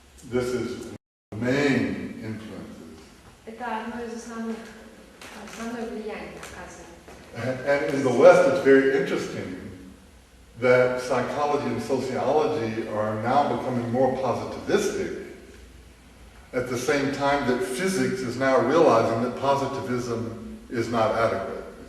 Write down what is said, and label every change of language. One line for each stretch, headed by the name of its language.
English: This is the main influences.
Russian: Это одно из основное влияние, оказывается.
English: And in the West, it's very interesting that psychology and sociology are now becoming more positivistic at the same time that physics is now realizing that positivism is not adequate.